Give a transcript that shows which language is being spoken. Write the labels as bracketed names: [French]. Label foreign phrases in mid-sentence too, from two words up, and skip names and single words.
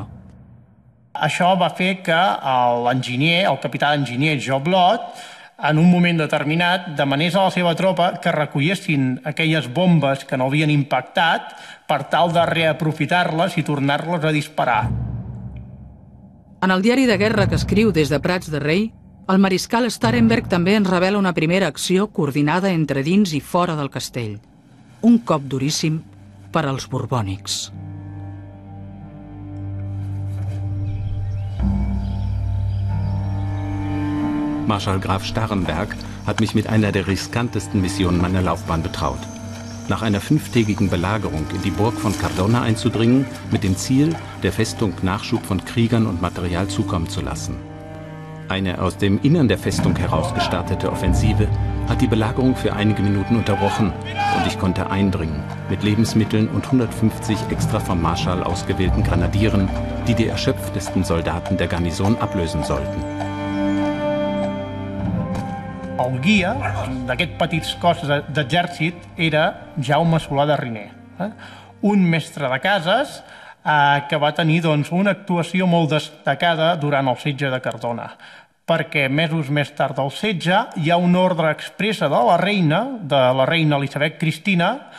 [Catalan] Això va fer que l'enginyer, el capità d'enginyer Joblot, en un moment determinat, demanés a la seva tropa que recollessin aquelles bombes que no havien impactat per tal de reaprofitar-les i tornar-les a disparar. En el diari de guerra que escriu des de Prats de Rei, el mariscal Starhemberg també ens revela una primera acció coordinada entre dins i fora del castell. Un cop duríssim per als borbònics. [German] Marschall Graf Starhemberg hat mich mit einer der riskantesten Missionen meiner Laufbahn betraut. Nach einer 5-tägigen Belagerung in die Burg von Cardona einzudringen, mit dem Ziel, der Festung Nachschub von Kriegern und Material zukommen zu lassen. Eine aus dem Innern der Festung heraus gestartete Offensive hat die Belagerung für einige Minuten unterbrochen und ich konnte eindringen, mit Lebensmitteln und 150 extra vom Marschall ausgewählten Grenadieren, die die erschöpftesten Soldaten der Garnison ablösen sollten. [Catalan] El guia d'aquest petit cos d'exèrcit era Jaume Solà de Riner, un mestre de cases que va tenir una actuació molt destacada durant el setge de Cardona, perquè mesos més tard del setge hi ha una ordre expressa de la reina Elisabet Cristina,